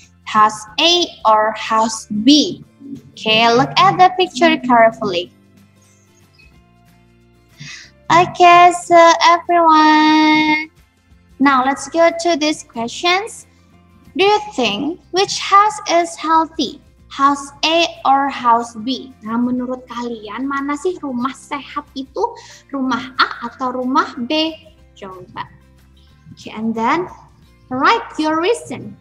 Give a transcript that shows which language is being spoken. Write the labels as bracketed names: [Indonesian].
[English] House A or house B? Okay, look at the picture carefully. Okay, so everyone, now let's go to these questions. Do you think which house is healthy? House A or house B? [Indonesian] Nah, menurut kalian mana sih rumah sehat itu? Rumah A atau rumah B? Coba. [English] Okay, and then write your reason.